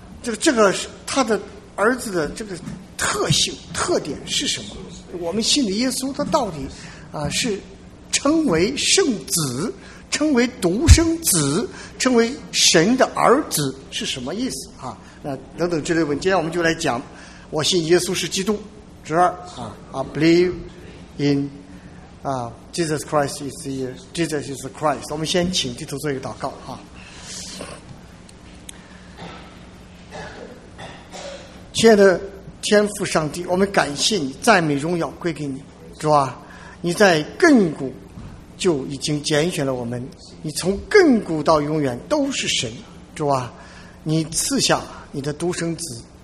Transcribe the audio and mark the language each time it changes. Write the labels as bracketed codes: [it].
[zh] 这个他的儿子的这个特性特点是什么？我们信的耶稣他到底啊是称为圣子、称为独生子、称为神的儿子是什么意思啊？那等等之类的问题，今天我们就来讲我信耶稣是基督之二啊。 [en] I believe in Jesus Christ is the Jesus is the Christ。 [zh] 我们先请低头做一个祷告啊。亲爱的天父上帝，我们感谢你，赞美荣耀归给你，主啊，你在亘古就已经拣选了我们，你从亘古到永远都是神，主啊，你赐下你的独生子